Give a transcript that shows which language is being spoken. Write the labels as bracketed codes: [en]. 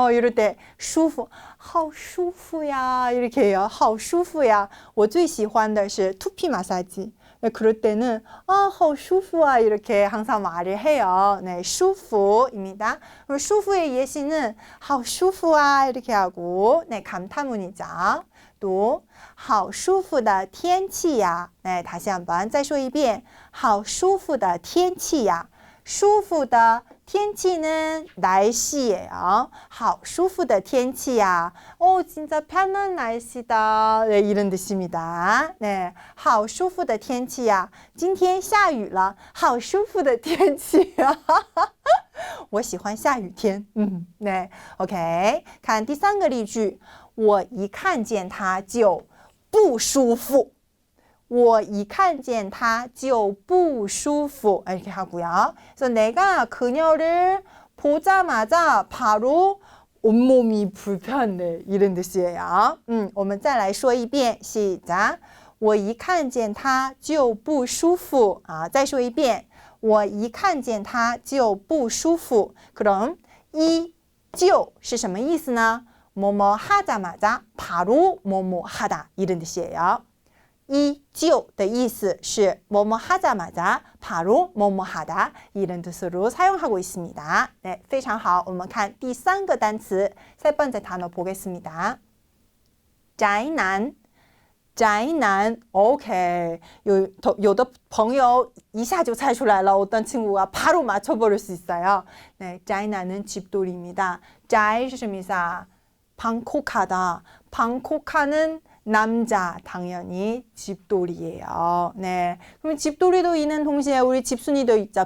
[ko] 이럴 때 舒服, [zh] 好舒服呀, [ko] 이렇게 해요. [zh] 好舒服呀. 我最喜欢的是 [ko] 두피 마사지. 네, 그럴 때는 [zh] 好舒服啊, [ko] 이렇게 항상 말을 해요. 네, 舒服입니다. 그리고 舒服의 예시는 [zh] 好舒服啊, [ko] 이렇게 하고, 네, 감탄문이죠. [zh] 또 好舒服的天气呀. [ko] 네, 다시 한번 [zh] 再说一遍. 好舒服的天气呀. 舒服的天气는 [ko] 날씨예요. [zh] 好舒服的天气呀. [ko] 진짜 편한 날씨다. 네, 이런 뜻입니다. [zh] 네, 好舒服的天气呀. 今天下雨了. 好舒服的天气呀.我喜欢下雨天. [ko] 네, OK. [zh] 看第三个例句，我一看见他就不舒服。我一看见他就不舒服. [ko] 이렇게 하고요. 그래서 내가 그녀를 보자마자 바로 온몸이 불편해. 이런 뜻이에요. [zh] 我们再来说一遍.시작. 我一看见他就不舒服.再说一遍. 我一看见他就不舒服. [ko] 그럼 [zh] 이就是什么意思呢? [ko] 뭐뭐 하자마자 바로 뭐뭐 하다. 이런 뜻이에요. 이 [zh] 就的意思是 [ko] 뭐뭐 하자마자 바로 뭐뭐 하다 이런 뜻으로 사용하고 있습니다. [zh] 네, 非常好. 我们看第三个单词, [ko] 세 번째 단어 보겠습니다. [zh] 宅男, 宅男, OK. 有的朋友一下就猜出来了. [ko] 어떤 친구가 바로 맞춰버릴 수 있어요. 네, 宅男은 집돌이입니다. [zh] 宅是什么意思啊? [ko] 방콕하다. 방콕하는 남자 당연히 집돌이에요. 네, 그럼 집돌이도 있는 동시에 우리 집순이도 있죠.